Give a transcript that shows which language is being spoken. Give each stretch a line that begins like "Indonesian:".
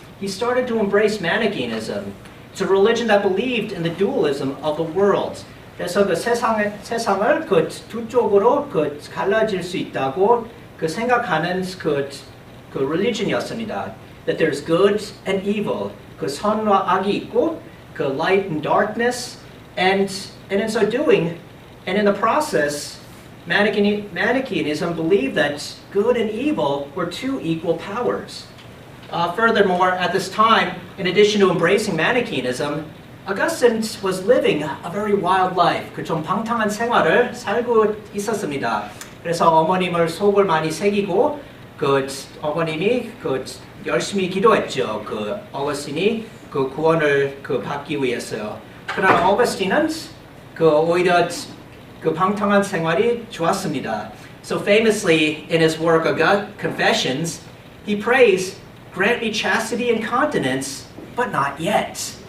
English: He started to embrace Manichaeism. It's a religion that believed in the dualism of the world.
Korean: 그래서 세상을 두 쪽으로 갈라질 수 있다고 생각하는 religion이었습니다.
English: That there's good and evil.
Korean: 선과 악이 있고
English: light and darkness, and in so doing, and in the process, Manichaeism believed that good and evil were two equal powers. Furthermore, at this time, in addition to embracing Manichaeism, Augustine was living a very wild life.
Korean: 좀 방탕한 생활을 살고 있었습니다. 그래서 어머님을 속을 많이 새기고 어머님이 열심히 기도했죠. 어거스틴이 구원을 받기 위해서요. 그러나 어거스틴은 오히려 방탕한 생활이 좋았습니다.
English: So famously in his work Confessions, he prays, "Grant me chastity and continence, but not yet."